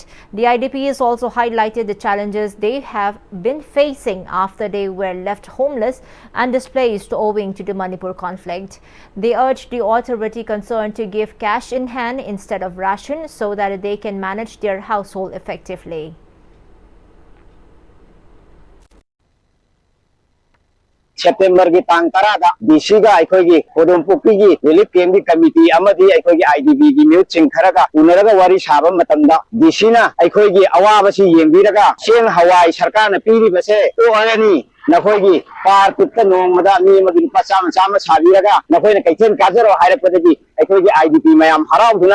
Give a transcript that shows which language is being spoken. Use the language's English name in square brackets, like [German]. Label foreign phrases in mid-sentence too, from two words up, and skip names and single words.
[English] The IDPs also highlighted the challenges they have been facing after they were left homeless and displaced owing to the Manipur conflict. They urged the authority concerned to give cash in hand instead of ration so that they can manage their household effectively. [Manipuri] September ki tang tarada DC ga aikogi Kodompokpi gi [English] relief camp [Manipuri] gi committee amadi aikogi IDP gi mute chingtharaga unaraga wari saba matamda DC na aikogi awaba si yengbiraga seng hawai sarkar na piri base o arani nakhoi par pitta nongmada mi magi pasam sama sabiraga nakhoi na kaithen kajaro hairakpadagi aikogi IDP mayam harauduna